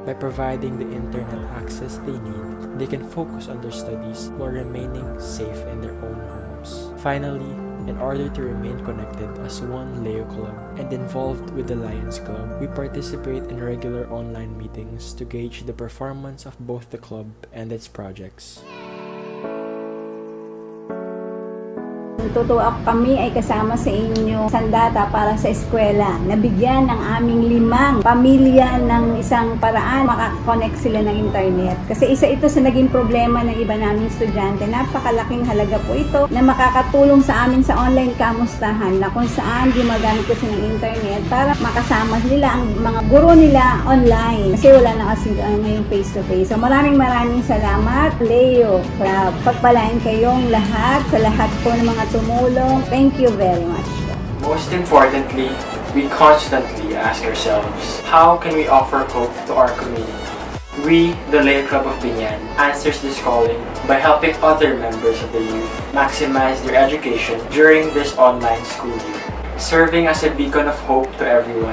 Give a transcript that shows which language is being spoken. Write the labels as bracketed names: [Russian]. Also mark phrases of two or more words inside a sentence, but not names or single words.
[English] By providing the internet access they need, they can focus on their studies while remaining safe in their own homes. Finally, in order to remain connected as one Leo Club and involved with the Lions Club, we participate in regular online meetings to gauge the performance of both the club and its projects. [Filipino] Natutuwa kami ay kasama sa inyo Sandata Para sa Eskwela. Nabigyan ng aming 5 pamilya ng isang paraan makakonect sila ng internet. Kasi isa ito sa naging problema ng iba naming estudyante. Napakalaking halaga po ito na makakatulong sa amin sa online kamustahan na kung saan gumagamit kasi ng internet para makasama nila ang mga guro nila online. Kasi wala na kasi ngayong face-to-face. So maraming salamat Leo Club. Pagpalain kayong lahat sa lahat po ng mga tumulong. [English] Thank you very much. Most importantly, we constantly ask ourselves, how can we offer hope to our community? We, the Leo Club of Binyan, answers this calling by helping other members of the youth maximize their education during this online school year, serving as a beacon of hope to everyone.